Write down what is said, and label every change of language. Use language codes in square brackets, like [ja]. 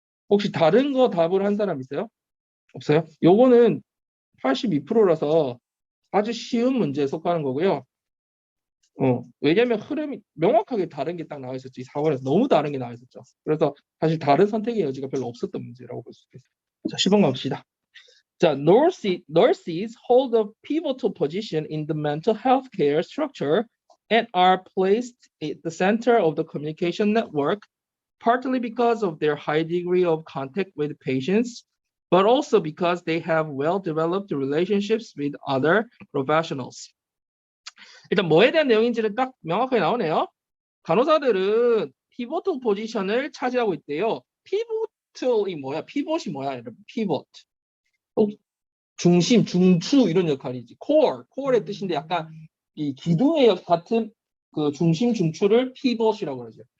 [ko] 혹시 다른 거 답을 한 사람 있어요? 없어요? 요거는 82%라서 아주 쉬운 문제에 속하는 거고요. 왜냐면 흐름이 명확하게 다른 게 딱 나와 있었죠. 이 4번에서 너무 다른 게 나와 있었죠. 그래서 사실 다른 선택의 여지가 별로 없었던 문제라고 볼 수 있겠어요. 자, 10번 갑시다. [en] 자, nurses hold a pivotal position in the mental health care structure and are placed at the center of the communication network, partly because of their high degree of contact with patients, but also because they have well-developed relationships with other professionals. [ko] 일단 뭐에 대한 내용인지는 딱 명확하게 나오네요. 간호사들은 피보트 포지션을 차지하고 있대요. 피보트이 뭐야? 피봇이 뭐야? 여러분, 피보트. 중심, 중추 이런 역할이지. 코어의 뜻인데 약간 이 기둥의 역 같은 그 중심 중추를 피봇이라고 그러죠.